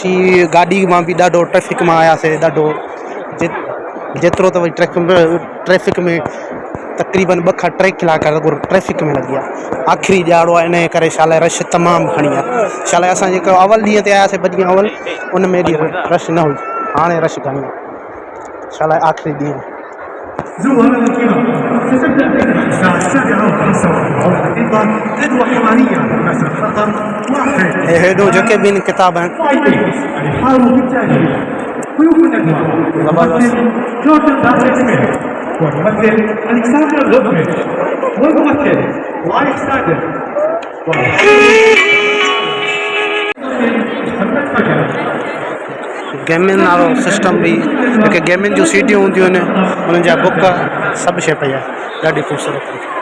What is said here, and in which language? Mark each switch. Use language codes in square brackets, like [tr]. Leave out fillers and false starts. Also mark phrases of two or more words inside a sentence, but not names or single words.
[sd] गाॾी मां बि ॾाढो ट्रैफिक मां आयासीं, ॾाढो जेतिरो त वरी ट्रैफिक में तक़रीबन 2 खां 3 कलाक ट्रैफिक में लॻी आहे। आख़िरी ॾियारो आहे, इन जे करे छा लाइ रश तमामु घणी आहे। छा लाइ असां जेको अवल ॾींहं ते आयासीं, 2 ॾींहं अवल, उन में एॾी रश न हुई। हाणे रश घणी आहे, छा लाइ आख़िरी ॾींहुं। [ar] زملاء الكرام، ستبدأ الساعة 7:45 دقيقة ندوة حوارية بمسافة خطر 1. [sd] हेॾो जेके बि आहिनि किताब आहिनि [ar] الإبحار بالتالي ضيوف الندوة الممثل جوردن باتريك سميث، والممثل ألكسندر لوفريج، والممثل لايف ساندر، [sd] गेमिंग वारो सिस्टम बि, जेके गेमिंग जूं सीटियूं हूंदियूं आहिनि, उन्हनि जा बुक, सभु शइ पई आहे, ॾाढी ख़ूबसूरत।